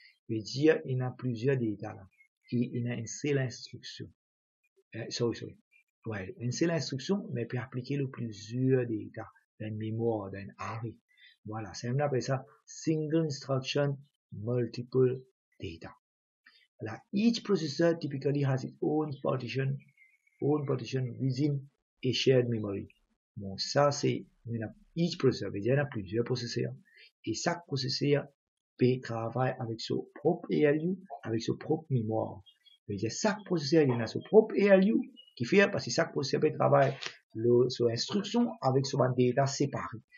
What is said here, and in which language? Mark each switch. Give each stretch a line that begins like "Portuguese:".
French: veut dire il y a plusieurs data là. Il y a une seule instruction. Ouais, une seule instruction, mais peut appliquer le plusieurs data dans une mémoire, dans un array. Voilà, c'est on appelle ça
English: single instruction, multiple data. Là, each processor typically has its own partition within a shared memory.
French: Bon, ça c'est
English: each processor,
French: veut dire il y a plusieurs processeurs. Et chaque processeur peut travailler avec son propre ALU, avec son propre mémoire. Veut dire chaque processeur il a son propre ALU qui fait parce que chaque processeur peut travailler son instruction avec son data séparé.